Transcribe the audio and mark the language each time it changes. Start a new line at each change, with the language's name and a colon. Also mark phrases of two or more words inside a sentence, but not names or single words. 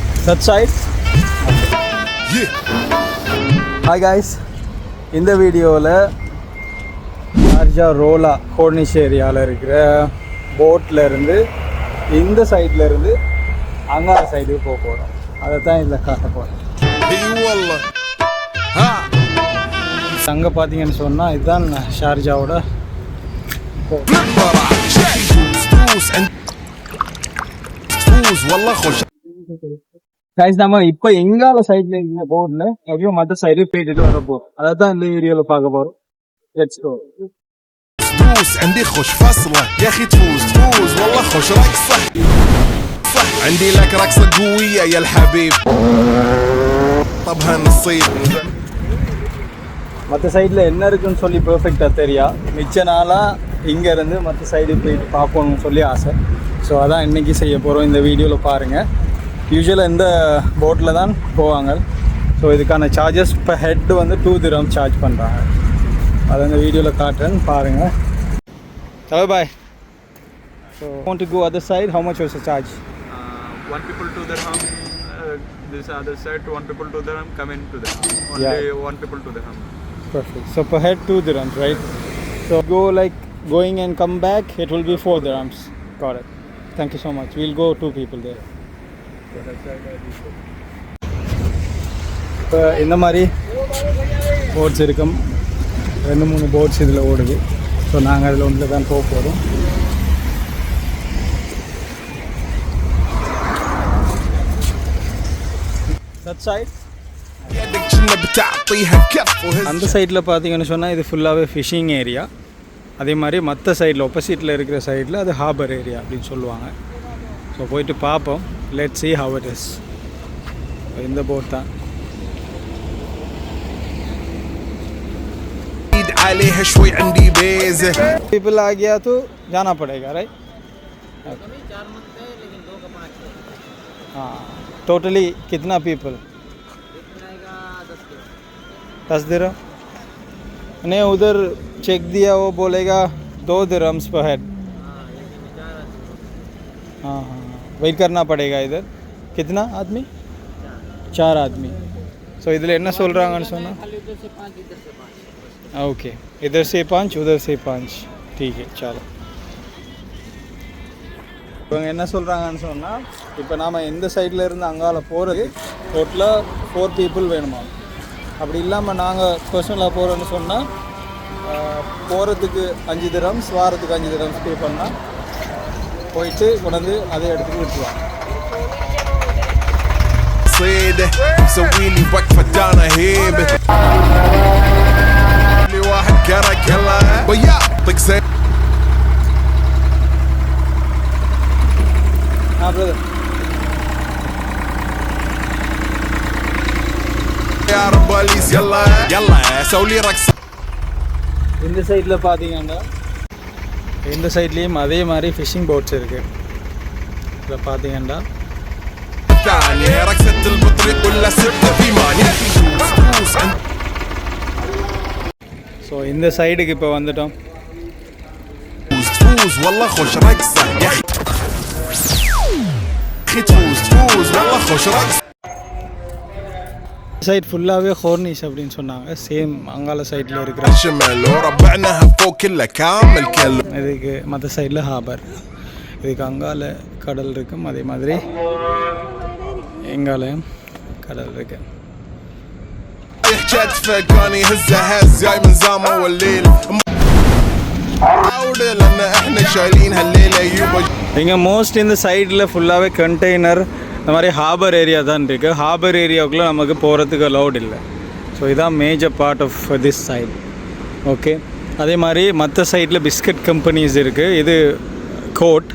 English: That side? Hi guys.
Tamil: இந்த வீடியோவில் ஷார்ஜா ரோலா கோர்னிஷ் ஏரியாவில் இருக்கிற போட்டில் இருந்து இந்த சைடில் இருந்து அங்கே சைடுக்கு போக போகிறோம். அதை தான் இதில் காட்ட போகிறோம். அங்கே பார்த்தீங்கன்னு சொன்னால் இதுதான் ஷார்ஜாவோட நம்ம இப்போ எங்கால சைட்ல இங்க போர்ட்ல எப்படியும் மற்ற சைடு போயிட்டு வர போறோம். அதை தான் இந்த வீடியோல பார்க்க போறோம்.
English: Let's go.
Arabic: تفوز عندي خوش فاصلة يا أخي تفوز والله خوش رقصة صح عندي لك رقصة قوية يا الحبيب طب هالنصيب
Tamil: மற்ற சைடில் என்ன இருக்குன்னு சொல்லி பெர்ஃபெக்டாக தெரியா. மிச்ச நாளாக இங்கேருந்து மற்ற சைடு போயிட்டு பார்க்கணும்னு சொல்லி ஆசை. ஸோ அதான் இன்றைக்கி செய்ய போகிறோம். இந்த வீடியோவில் பாருங்கள். யூஸ்வலாக இந்த போட்டில் தான் போவாங்க. ஸோ இதுக்கான சார்ஜஸ் இப்போ ஹெட் வந்து 2 dirham சார்ஜ் பண்ணுறாங்க. அதை இந்த வீடியோவில் காட்டுறேன்னு பாருங்கள்.
English: Hello, bye. So, want to go other side? How much was the charge? One people 2 dirham. This other side, 1 people 2 dirham. Come in 2 dirham. Only 1 people 2 dirham. Perfect. So per head 2 dirhams, right? So go like going and come back. It will be 4 dirhams. Got it. Thank you so much. We'll go 2 people there.
Tamil: இப்போ இந்த மாதிரி போட்ஸ் இருக்கும். 2-3 போட்ஸ் இதில் ஓடுது. ஸோ நாங்கள் அதில் ஒன்றில் தான் போக போகிறோம்.
English: That side?
Tamil: அந்த சைடில் பார்த்தீங்கன்னு சொன்னால் இது ஃபுல்லாகவே
English: fishing area.
Tamil: அதே மாதிரி மற்ற சைடில் ஆப்போசிட்டில் இருக்கிற சைடில் அது
English: harbour area
Tamil: அப்படின்னு சொல்லுவாங்க. ஸோ போயிட்டு பார்ப்போம்.
English: Let's see how it is.
Tamil: இந்த போட் தான்.
Arabic: عليها شوي عندي بيزة
Hindi: पीपल आ गया तो जाना पड़ेगा राइट. हाँ टोटली कितना पीपल? 10 dirham. नहीं उधर चेक दिया वो बोलेगा 2
English: dirhams per head.
Hindi: हाँ हाँ वेट करना पड़ेगा इधर. कितना आदमी? 4 आदमी. सो इधर
Tamil: என்ன சொல்றாங்கன்னு சொன்னா
Hindi: ओके इधर से 5 उधर से 5 ठीक है चलो.
Tamil: இவங்க என்ன சொல்கிறாங்கன்னு சொன்னால் இப்போ நாம் எந்த சைடில் இருந்து அங்கால போகிறது டோட்டலாக 4 people வேணுமா. அப்படி இல்லாமல் நாங்கள் பர்சனலாக போகிறோன்னு சொன்னால் போகிறதுக்கு 5 dirhams வாரத்துக்கு 5 dirhams பே பண்ணால் போயிட்டு கொண்டு அதே இடத்துக்கு விட்டுருவாங்க.
Arabic: سوي لي وقفة انا هيبة لي واحد كرك يلا ويعطيك زي
English: brother
Arabic: يا رباليس يلا يلا سوي لي رقصة.
Tamil: இந்த சைடில் பார்த்தீங்கன்னா இந்த சைட்லேயும் அதே மாதிரி
English: fishing boats
Tamil: இருக்குது. இதில் பார்த்தீங்கன்னா
Arabic: رقصة البطريق ولا سبت في ماني.
Tamil: ஸோ இந்த சைடுக்கு இப்போ வந்துட்டோம்.
Arabic: تفوز والله خوش رقصة يا أخي تفوز والله خوش رقصة.
Tamil: சைட் ஃபுல்லாகவே ஹோர்னிஷ் அப்படின்னு சொன்னாங்க. சேம் அங்கால சைடில் இருக்கிற
Arabic: شمال وربعناها فوق كله كامل كله.
Tamil: இதுக்கு மற்ற சைடில் ஹார்பர். இதுக்கு அங்கால கடல் இருக்கும். அதே மாதிரி எங்காலையும் கடல் இருக்கு.
Arabic: حكيت فكاني هزه هز جاي من زامه والليل عودة لأن احنا شايلين هالليلة يوبا.
Tamil: இங்கே மோஸ்ட் இந்த சைடில் ஃபுல்லாகவே கண்டெய்னர் இந்த மாதிரி
English: harbour area
Tamil: தான் இருக்குது. ஹார்பர் ஏரியாவுக்குள்ளே நமக்கு போகிறதுக்கு அலௌட் இல்லை. ஸோ இதுதான்
English: major part of this side.
Tamil: ஓகே அதே மாதிரி மற்ற சைடில்
English: biscuit companies
Tamil: இருக்குது. இது கோட்.